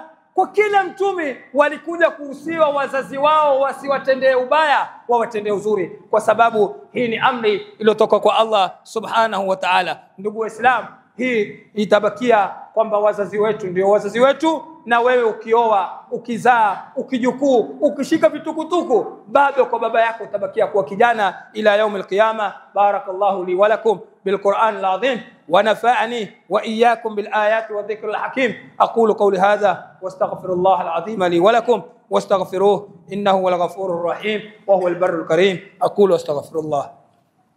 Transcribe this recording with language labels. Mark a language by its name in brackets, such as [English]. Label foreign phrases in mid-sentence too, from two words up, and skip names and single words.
[Swahili] Kwa kila mtume walikuja kuhusiwa wazazi wao wasiwatendee ubaya, wawatendee uzuri, kwa sababu hii ni amri iliyotoka kwa Allah [Arabic] سبحانه وتعالى. [Swahili] Ndugu Waislamu, hii itabakia kwamba wazazi wetu ndio wazazi wetu, na wewe ukioa, ukizaa, ukijukuu, ukishika vitukutuku, bado kwa baba yako utabakia kuwa kijana ila [Arabic] يوم القيامة. بارك الله لي ولكم بالقرآن العظيم ونفعني وإياكم بالآيات والذكر الحكيم. أقول قولي هذا وأستغفر الله العظيم لي ولكم واستغفروه إنه هو الغفور الرحيم وهو البر الكريم.